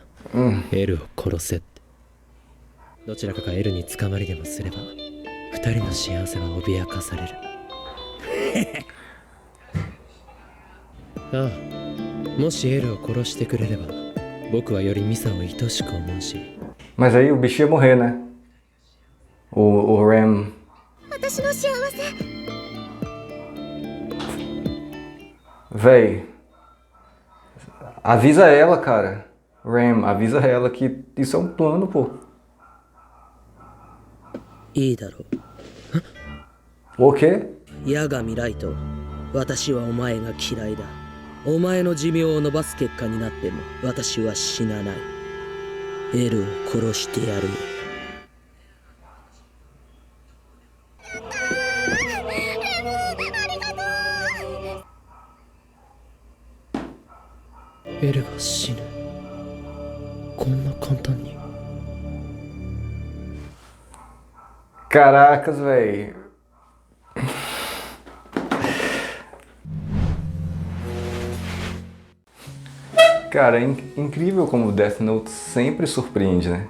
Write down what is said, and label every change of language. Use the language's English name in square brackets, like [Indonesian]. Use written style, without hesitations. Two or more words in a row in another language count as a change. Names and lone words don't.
[Japanese] エルを殺せって。どちらかがエルに捕まりでもすれば二人の幸せは脅かされる。ああ、もしエルを殺してくれれば僕はよりミサを愛しく思うし。 [Portuguese] Mas aí o bicho ia morrer, né? O Ram. [Japanese] 私の幸せ。 [Portuguese] Véi, avisa ela, cara. Ram, avisa ela que isso é um plano, pô. [Japanese] いいだろ [Portuguese] O quê? [Japanese] う。ヤガミライト、私はお前が嫌いだ。お前の寿命を伸ばす結果になっても私は死なない。エルを殺してやるよ。エルが死ぬ。こんな簡単に。 [Portuguese] Caracas, véi. Cara, é incrível como Death Note sempre surpreende, né?